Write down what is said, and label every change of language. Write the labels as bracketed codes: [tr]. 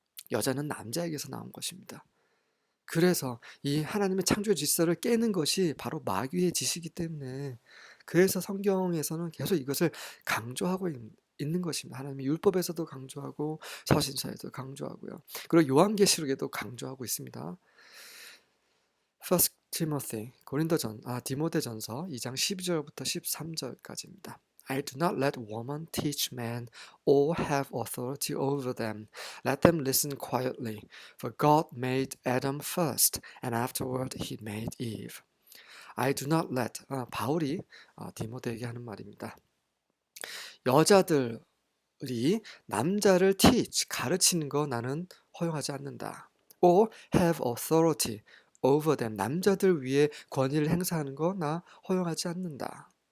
[ko] 여자는 남자에게서 나온 것입니다. 그래서 이 하나님의 창조 질서를 깨는 것이 바로 마귀의 짓이기 때문에, 그래서 성경에서는 계속 이것을 강조하고 있는 것입니다. 하나님의 율법에서도 강조하고 서신서에도 강조하고요. 그리고 요한계시록에도 강조하고 있습니다. First Timothy, 디모데전서 2장 12절부터 13절까지입니다. [en] I do not let woman teach men or have authority over them. Let them listen quietly. For God made Adam first, and afterward he made Eve. I do not let, [ko] 바울이 디모데에게 하는 말입니다. 여자들이 남자를 teach, 가르치는 거 나는 허용하지 않는다. [en] Or have authority over them, [ko] 남자들 위에 권위를 행사하는 거 나 허용하지 않는다.